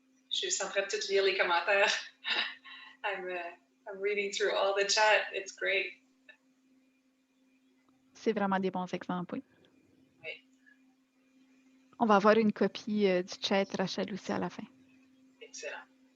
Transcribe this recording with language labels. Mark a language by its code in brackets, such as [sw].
[fr] Je suis en train de tout lire les commentaires. [en] I'm reading through all the chat. It's great. [fr] C'est vraiment des bons exemples, oui. Oui. On va avoir une copie du chat, Rachel, aussi à la fin. Excellent.